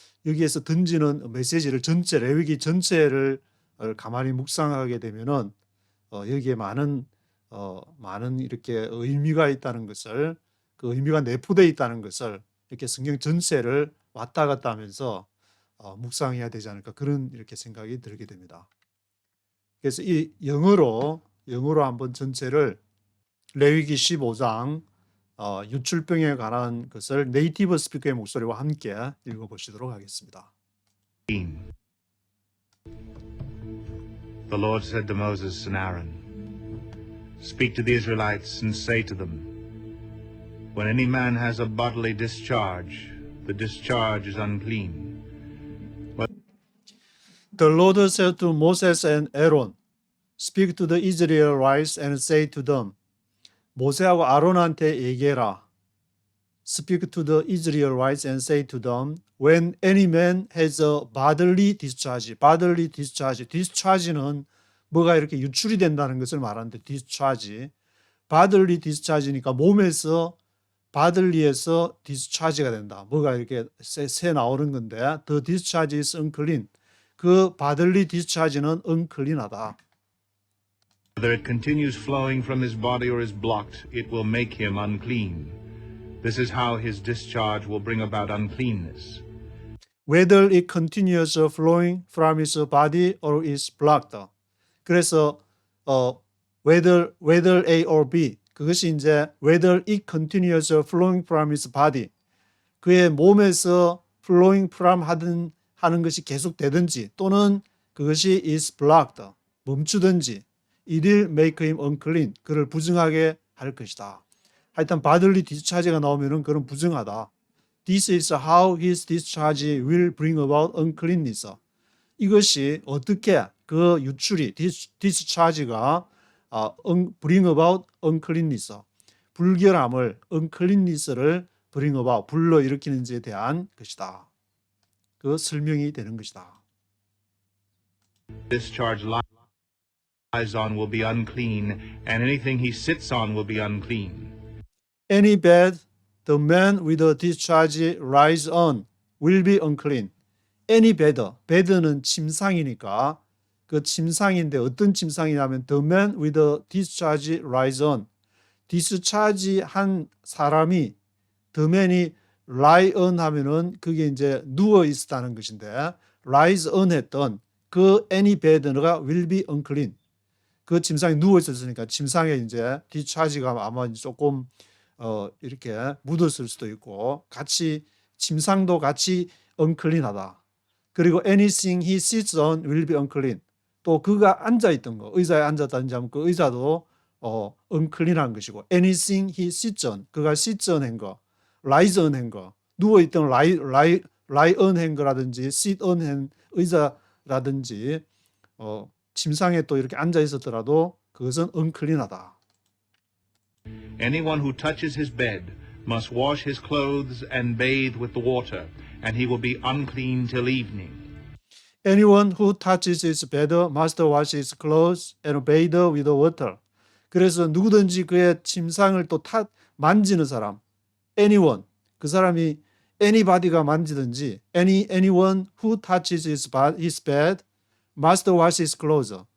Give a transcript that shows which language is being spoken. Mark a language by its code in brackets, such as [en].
[ko] 여기에서 던지는 메시지를 전체 레위기 전체를 가만히 묵상하게 되면은 여기에 많은 이렇게 의미가 있다는 것을, 그 의미가 내포되어 있다는 것을 이렇게 성경 전체를 왔다 갔다 하면서 묵상해야 되지 않을까, 그런 이렇게 생각이 들게 됩니다. 그래서 이 영어로 한번 전체를 레위기 15장 유출병에 관한 것을 네이티브 스피커의 목소리와 함께 읽어보시도록 하겠습니다. [en] The Lord said to Moses and Aaron, Speak to the Israelites and say to them, When any man has a bodily discharge, the discharge is unclean. The Lord said to Moses and Aaron, Speak to the Israelites and say to them. [ko] 모세하고 아론한테 얘기해라. [en] Speak to the Israelites and say to them, When any man has a bodily discharge. bodily discharge. [ko] discharge는 뭐가 이렇게 유출이 된다는 것을 말하는데, discharge. bodily discharge니까 몸에서, body에서 discharge가 된다. 뭐가 이렇게 새 나오는 건데, [en] the discharge is unclean. [ko] 그 bodily discharge는 unclean하다. [en] Whether it continues flowing from his body or is blocked, it will make him unclean. This is how his discharge will bring about uncleanness. Whether it continues flowing from his body or is blocked. [ko] 그래서 [en] whether A or B, [ko] 그것이 이제 [en] whether it continues flowing from his body, [ko] 그의 몸에서 [en] flowing from [ko] 하는 것이 계속되든지, 또는 그것이 [en] is blocked, [ko] 멈추든지, [en] it will make him unclean, [ko] 그를 부정하게 할 것이다. 하여튼 bodily discharge가 나오면은 그런 부정하다. [en] This is how his discharge will bring about uncleanness. [ko] 이것이 어떻게 그 유출이 discharge가 [en] bring about uncleanness, [ko] 불결함을, uncleanness를 bring about, 불러일으키는지에 대한 것이다. 그 설명이 되는 것이다. [en] Discharge lies on will be unclean, and anything he sits on will be unclean. Any bed the man with a discharge lies on will be unclean. Any bed, bed는 [ko] 침상이니까 그 침상인데 어떤 침상이냐면 [en] the man with a discharge lies on. discharge [ko] 한 사람이, [en] the man이 lie on [ko] 하면은 그게 이제 누워 있었다는 것인데, [en] lies on [ko] 했던 그 [en] any bed가 will be unclean. [ko] 그 침상에 누워 있었으니까 침상에 이제 discharge가 아마 조금 이렇게 묻었을 수도 있고, 같이 침상도 같이 unclean하다. 그리고 [en] anything he sits on will be unclean. [ko] 또 그가 앉아있던 거, 의자에 앉았다든지 하면 그 의자도 unclean한 것이고, [en] anything he sits on, [ko] 그가 sits on 한 거, lies on 한 거, 누워있던 lie on 한 거라든지 sit on 한 의자라든지 침상에 또 이렇게 앉아있었더라도 그것은 unclean하다. [en] Anyone who touches his bed must wash his clothes and bathe with the water, and he will be unclean till evening. Anyone who touches his bed must wash his clothes and bathe with the water. [ko] 그래서 누구든지 그의 침상을 또 만지는 사람, [en] anyone, [ko] 그 사람이 [en] anybody가 [ko] 만지든지, [en] anyone who touches his bed must wash his clothes.